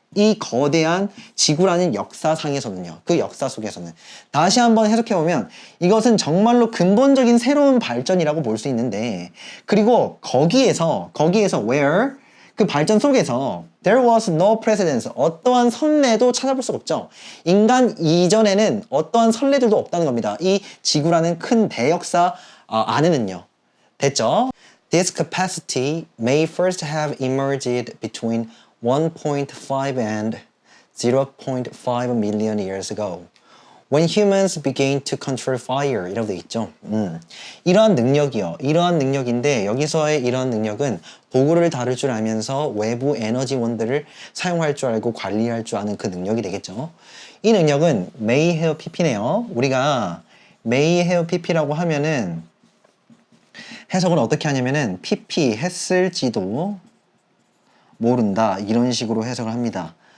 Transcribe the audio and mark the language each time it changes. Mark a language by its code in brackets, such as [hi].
[ko] 이 거대한 지구라는 역사상에서는요. 그 역사 속에서는 다시 한번 해석해보면 이것은 정말로 근본적인 새로운 발전이라고 볼 수 있는데, 그리고 거기에서 where 그 발전 속에서 [en] there was no precedence, [ko] 어떠한 선례도 찾아볼 수가 없죠. 인간 이전에는 어떠한 선례들도 없다는 겁니다. 이 지구라는 큰 대역사 안에는요. 됐죠? [en] This capacity may first have emerged between 1.5 and 0.5 million years ago. When humans began to control fire [ko] 이라고 되어 있죠. 이러한 능력인데 여기서의 이러한 능력은 도구를 다룰 줄 알면서 외부 에너지원들을 사용할 줄 알고 관리할 줄 아는 그 능력이 되겠죠. 이 능력은 may have pp네요. 우리가 may have pp라고 하면은 해석을 어떻게 하냐면은 pp 했을지도 모른다 이런 식으로 해석을 합니다.